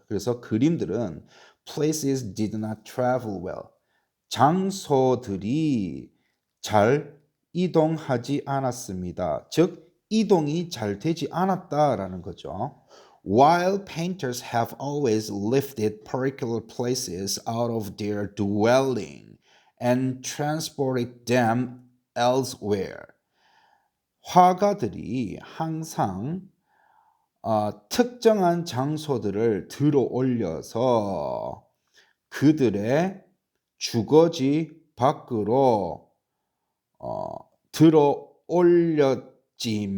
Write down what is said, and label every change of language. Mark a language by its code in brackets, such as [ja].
[ko] 그래서 그림들은 [en] places did not travel well. [ko] 장소들이 잘 이동하지 않았습니다. 즉, 이동이 잘 되지 않았다라는 거죠. [en] While painters have always lifted particular places out of their dwelling and transported them elsewhere. [ko] 화가들이 항상 특정한 장소들을 들어 올려서 그들의 주거지 밖으로 들어 올렸지만